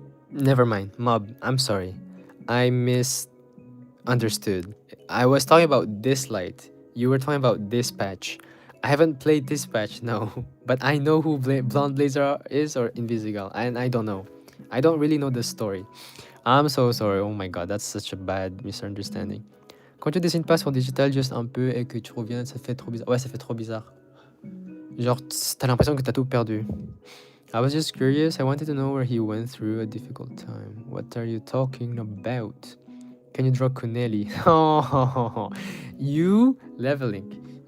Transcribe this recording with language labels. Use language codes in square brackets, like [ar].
[en] Never mind, Mob. I'm sorry. I misunderstood. I was talking about this light. You were talking about this patch. I haven't played this patch, no. But I know who Blonde Blazer is or Invisigal, and I don't know. I don't really know the story. I'm so sorry. Oh my god, that's such a bad misunderstanding. [fr] Quand tu dessines pas sur digital juste un peu et que tu reviens, ça fait trop bizarre. Ouais, ça fait trop bizarre. Genre, t'as l'impression que t'as tout perdu. [en] I was just curious. I wanted to know where he went through a difficult time. What are you talking about? Can you draw Kuneli? Oh, you leveling.